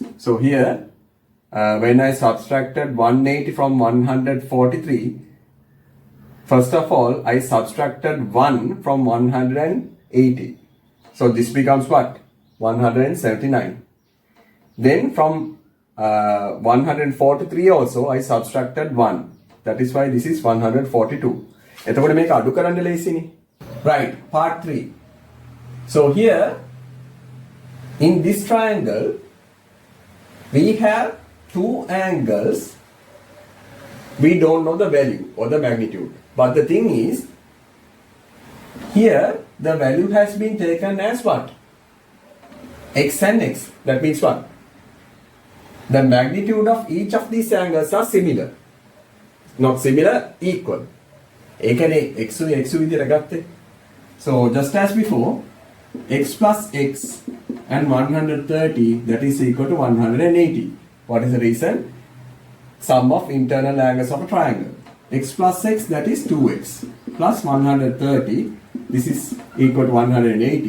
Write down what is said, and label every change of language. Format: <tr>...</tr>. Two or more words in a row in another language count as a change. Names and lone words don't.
<en>So here when I subtracted 180 from 143, first of all I subtracted 1 from 180. So this becomes what? 179. Then from 143 also I subtracted 1. That is why this is 142.</en> <si>එතකොට මේක අඩු කරන්න ලේසිනේ.</si> <en>Right, part 3. So here in this triangle we have two angles. We don't know the value or the magnitude. But the thing is, here the value has been taken as what? X and X. That means what? The magnitude of each of these angles are similar. Not similar, equal.</en> <si>ඒකනේ x විදිහට ගත්තේ.</si> <en>So just as before, x plus x and 130, that is equal to 180. What is the reason? Sum of internal angles of a triangle. X plus x, that is 2x, plus 130, this is equal to 180.</en>